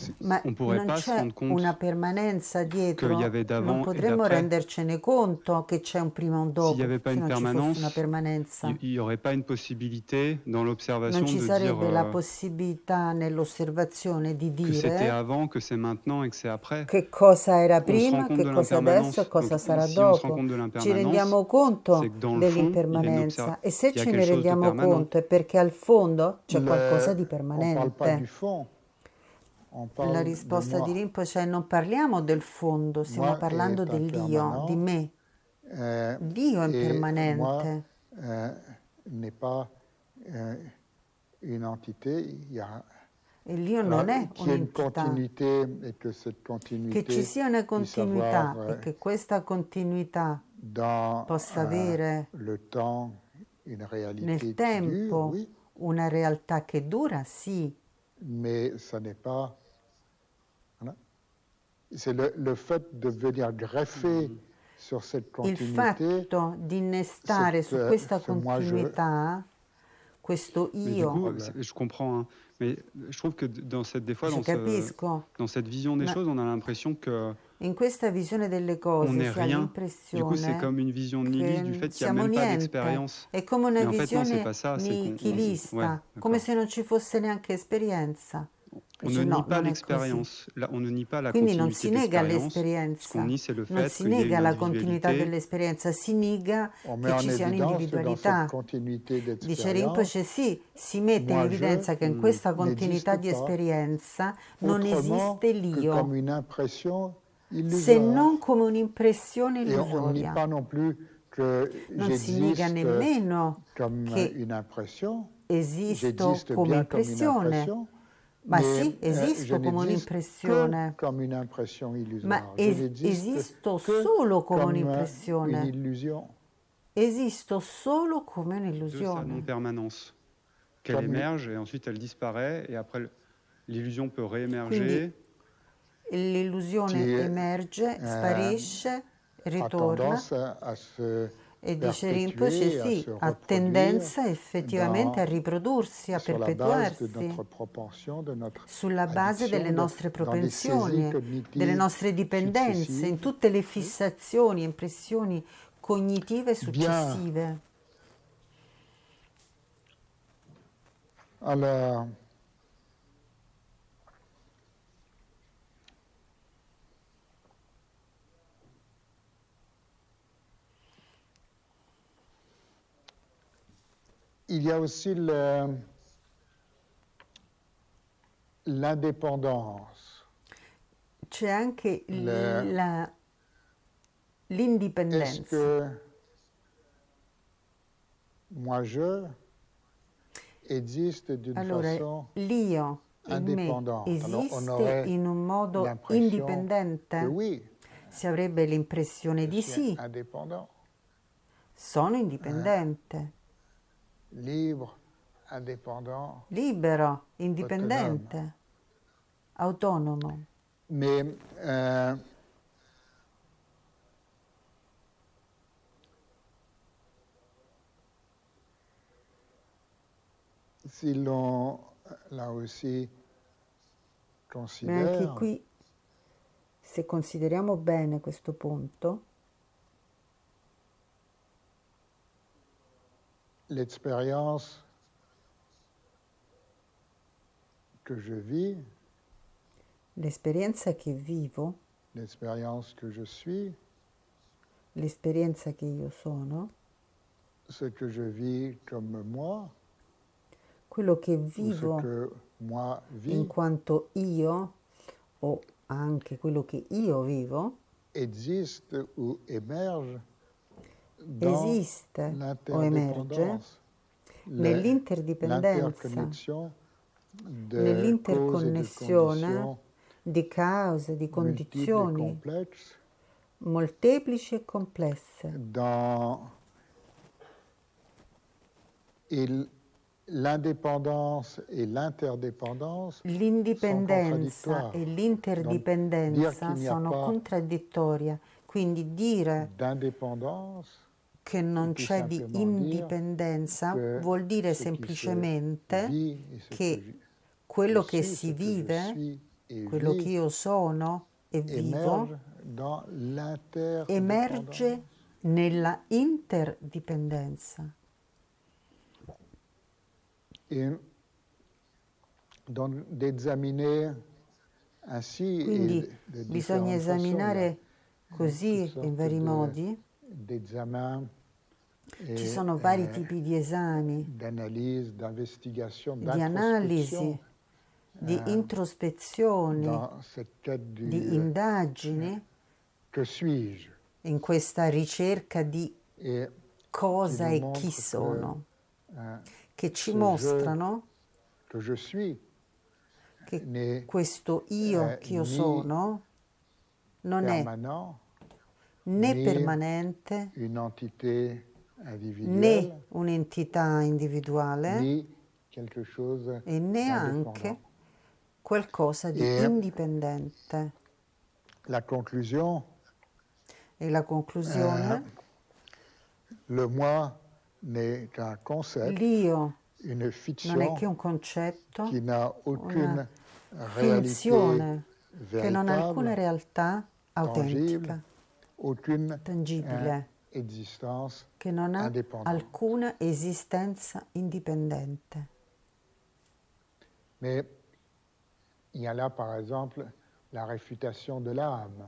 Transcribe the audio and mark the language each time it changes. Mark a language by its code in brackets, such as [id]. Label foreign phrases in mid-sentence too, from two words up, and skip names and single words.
[it] Ma [fr] ne pourrait [it] non [fr] pas se [it] c'è [fr] rendre [it] una [fr] compte [it] permanenza [fr] qu'il y [it] dietro, [fr] avait [it] non [fr] d'avant et [it] potremmo [fr] d'après. [it] rendercene conto che c'è un prima e un [fr] S'il n'y [it] dopo, [fr] avait pas [it] se [fr] une [it] non ci fosse una [fr] permanence, [it] permanenza. [fr] il n'y aurait pas une possibilité dans [it] Non [fr] l'observation [it] ci [fr] de dire [it] sarebbe la possibilità nell'osservazione di [fr] que c'était [it] dire [fr] avant, que c'est maintenant et que c'est après. [it] che cosa era [fr] On se rend [it] prima, [fr] compte [it] che [fr] de [it] cosa è adesso e [fr] l'impermanence. [it] cosa [fr] Donc [it] sarà [fr] si on se rend [it] dopo. [fr] compte de [it] Ci [fr] l'impermanence, [it] rendiamo [fr] c'est [it] conto [fr] que dans le fond, [it] dell'impermanenza e se [fr] il y a [it] ce ne [fr] quelque chose de [it] rendiamo [fr] permanent. [it] conto è perché al fondo c'è qualcosa di [fr] On ne parle pas du [it] permanente. [fr] fond, on [it] La [fr] parle de [it] risposta di [fr] moi. [it] Rinpoche è non parliamo del fondo, stiamo [fr] Moi [it] parlando [fr] est [it] dell'io, di [fr] impermanent [it] me. Dio è [fr] et moi [it] impermanente [fr] n'est pas euh, une entité. Il y a [it] e l'io [fr] alors, [it] non è [fr] qu'il y ait une [it] un'entità. [fr] continuité et que cette [it] Che ci [fr] continuité [it] sia una [fr] puisse avoir [it] continuità e che questa continuità [fr] dans [it] possa avere [fr] le temps une réalité [it] nel [fr] qui dure, [it] tempo [fr] oui, [it] una realtà che dura, sì, [fr] mais ça n'est pas. Voilà. C'est le fait de venir greffer sur cette [it] il [fr] continuité [it] fatto di innestare su questa [fr] ce moi-je. [it] continuità, questo [fr] Mais du coup, [it] io, [fr] je comprends, hein, mais je trouve que des fois, [it] ci capisco, [fr] dans cette vision des [it] ma [fr] choses, on a l'impression que [it] in questa visione delle [fr] on [it] cose [fr] n'est [it] si ha [fr] rien. Du coup, c'est [it] l'impressione [fr] comme une vision nihiliste du [it] che [fr] fait qu'il n'y a [it] siamo [fr] même pas [it] niente, [fr] d'expérience. [it] è come una [fr] Mais en fait, non, c'est [it] visione [fr] pas ça. C'est qu'on, ouais, [it] nichilista, come [fr] d'accord. [it] se non ci fosse neanche esperienza. [fr] On ne [it] Dice [fr] nie [it] no, [fr] pas [it] non è così. [fr] l'expérience. Là, on ne nie pas la [it] Quindi non [fr] continuité [it] si nega [fr] d'expérience. Ce qu'on [it] l'esperienza, [fr] nie, c'est le [it] non [fr] fait [it] si [fr] qu'il y ait [it] nega [fr] une [it] la continuità [fr] individualité. [it] dell'esperienza, si nega [fr] On met [it] che [fr] en [it] ci sia [fr] évidence que dans cette [it] un'individualità. [fr] continuité [it] Dice [fr] d'expérience, [it] Rinpoche, sì, si mette in [fr] moi-je [it] evidenza che in questa continuità [fr] n'existe [it] di [fr] pas [it] esperienza non [fr] autrement [it] esiste [fr] que comme [it] l'io, [fr] une impression [it] se [fr] illusoire. [it] non come un'impressione [fr] Et on ne nie [it] illusoria. [fr] pas non plus que [it] Non si nega [fr] j'existe [it] nemmeno [fr] comme [it] che [fr] une impression. [it] esisto [fr] J'existe [it] come [fr] bien comme une [it] impressione. [fr] impression, [it] Ma [fr] mais [it] sì, [fr] je [it] esisto come [fr] n'existe que [it] un'impressione, [fr] comme une impression [it] ma [fr] illusoire. Je n'existe [it] esisto [fr] que [it] solo come [fr] comme une [it] un'impressione. [fr] illusion. [it] Esisto solo come [fr] De sa [it] un'illusione. [fr] non-permanence. Qu'elle Comme- émerge et ensuite elle disparaît et après l'illusion peut [it] Quindi [fr] réémerger. [it] l'illusione [fr] Qui [it] emerge, sparisce, [fr] a [it] ritorna [fr] tendance à se [it] e dice Rinpoche [fr] perpétuer, à [it] sì, [fr] se [it] ha [fr] reproduire [it] tendenza effettivamente a [fr] dans, [it] riprodursi, a [fr] sur la base de [it] perpetuarsi [fr] notre propension, de notre [it] sulla base delle [fr] addiction, [it] nostre [fr] dans des saisies [it] propensioni, delle [fr] cognitives [it] nostre dipendenze, in [fr] successives. [it] tutte le fissazioni, impressioni cognitive [fr] Bien. [it] successive. [fr] Alors, il y a aussi l'indépendance. [it] C'è anche [fr] Est-ce [it] l'indipendenza. [fr] que moi-je existe d'une [it] Allora, [fr] façon [it] l'io in me [fr] indépendante? Alors, on [it] esiste [fr] aurait [it] in un modo [fr] l'impression [it] indipendente? [fr] que oui, [it] Si avrebbe l'impressione [fr] je [it] di [fr] suis [it] sì, [fr] indépendant, [it] sono indipendente, [fr] libre, indépendant. [it] libero, indipendente, autonomo. [fr] Mais si l'on, là aussi, [it] Ma anche [fr] considère [it] qui, se consideriamo bene questo punto, [fr] l'expérience que je vis, [it] l'esperienza che vivo, [fr] l'expérience que je suis, [it] l'esperienza che io sono, [fr] ce que je vis comme moi, [it] quello che [fr] ou ce [it] vivo [fr] que moi [it] in [fr] vis, [it] quanto io, o anche quello che io vivo, [fr] existe ou émerge dans [it] esiste o emerge [fr] l'interdépendance, [it] nell'interdipendenza, [fr] l'interconnexion de causes et de [it] nell'interconnessione [fr] conditions [it] di cause, di [fr] multiples et [it] condizioni [fr] complexes [it] molteplici e complesse. [fr] dans et l'indépendance et l'interdépendance sont [it] L'indipendenza [fr] contradictoires. [it] e [fr] Donc, dire [it] l'interdipendenza [fr] qu'il n'y a [it] sono [fr] pas [it] contraddittorie, quindi dire [fr] d'indépendance, [it] che [fr] c'est [it] non [fr] tout [it] c'è di [fr] simplement dire [it] indipendenza [fr] que [it] vuol dire [fr] ce qui se [it] semplicemente [fr] vit et ce que [it] che [fr] je [it] quello che [fr] suis, [it] si [fr] ce que je [it] vive, [fr] suis et [it] quello che [fr] vis, [it] io sono e vivo, [fr] émerge dans l'interdépendance. [it] emerge nella interdipendenza. [fr] Et donc d'examiner ainsi et [it] Quindi [fr] de [it] bisogna [fr] différentes façons. Il y a [it] esaminare così, [fr] toutes [it] in [fr] sortes [it] vari modi. [fr] d'examens [it] Ci [fr] et [it] sono vari tipi di esami, [fr] d'analyse, d'investigation, [it] di analisi, [fr] d'introspection [it] di introspezioni, [fr] dans cette quête [it] di indagini, [fr] que suis-je, [it] in questa ricerca di [fr] et qui [it] cosa [fr] nous [it] e chi [fr] montre [it] sono, che ci [fr] ce je [it] mostrano [fr] que je suis [it] che [fr] n'est [it] questo io che io [fr] ni [it] sono non è [fr] permanent, [it] né [fr] ni [it] permanente [fr] une entité [it] né [fr] individuelle, [it] un'entità individuale [fr] ni quelque chose [it] e [fr] d'indépendant. [it] neanche qualcosa di [fr] Et [it] indipendente. [fr] la conclusion, [it] E la conclusione, [fr] le moi n'est qu'un concept, [it] l'io [fr] une [it] non è [fr] fiction [it] che un concetto, [fr] qui n'a [it] una [fr] aucune réalité [it] finzione che non ha alcuna [fr] véritable, [it] realtà [fr] tangible, [it] autentica, [fr] aucune [it] tangibile, [fr] existence [it] che non ha [fr] indépendante. [it] alcuna esistenza indipendente. [fr] Mais il y a là, par exemple, la réfutation de l'âme.